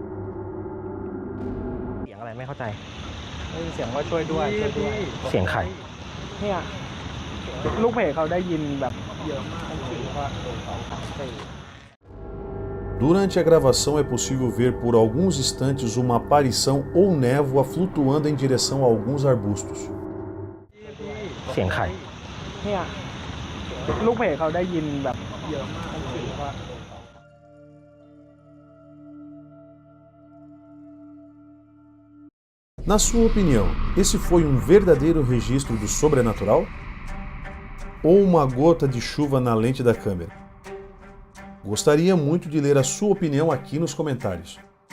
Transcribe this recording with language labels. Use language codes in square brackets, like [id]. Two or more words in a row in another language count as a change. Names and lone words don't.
[pt] Durante a gravação é possível ver por alguns instantes uma aparição ou névoa flutuando em direção a alguns arbustos. [th] เนี่ยลูกเพจเขาได้ยินแบบเยอะมากว่า [pt] Na sua opinião, esse foi um verdadeiro registro do sobrenatural? Ou uma gota de chuva na lente da câmera? Gostaria muito de ler a sua opinião aqui nos comentários.